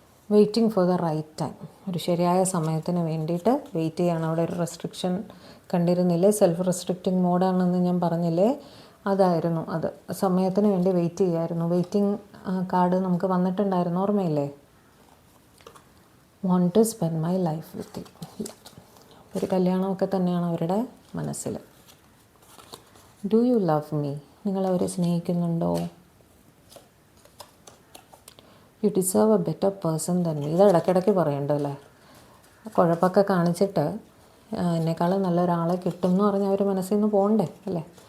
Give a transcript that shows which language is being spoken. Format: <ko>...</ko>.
<en>Waiting for the right time.</en> <ml>ഒരു ശരിയായ സമയത്തിന് വേണ്ടിയിട്ട് വെയിറ്റ് ചെയ്യണം. അവിടെ ഒരു റെസ്ട്രിക്ഷൻ കണ്ടിരുന്നില്ലേ? സെൽഫ് റെസ്ട്രിക്റ്റിംഗ് മോഡാണെന്ന് ഞാൻ പറഞ്ഞില്ലേ? അതായിരുന്നു അത്. സമയത്തിന് വേണ്ടി വെയിറ്റ് ചെയ്യായിരുന്നു. വെയിറ്റിംഗ് കാർഡ് നമുക്ക് വന്നിട്ടുണ്ടായിരുന്നു, ഓർമ്മയില്ലേ?</ml> <en>want to spend my life with you.</en> <ml>ഒരു കല്യാണമൊക്കെ തന്നെയാണ് അവരുടെ മനസ്സിൽ.</ml> <en>Do you love me?</en> <ml>നിങ്ങളവരെ സ്നേഹിക്കുന്നുണ്ടോ?</ml> <en>You deserve a better person than me.</en> <ml>ഇത് ഇടയ്ക്കിടയ്ക്ക് പറയണ്ടല്ലേ. കുഴപ്പമൊക്കെ കാണിച്ചിട്ട് എന്നെക്കാളും നല്ലൊരാളെ കിട്ടും എന്ന് പറഞ്ഞാൽ അവർ മനസ്സിൽ നിന്ന് പോകണ്ടേ അല്ലേ?</ml>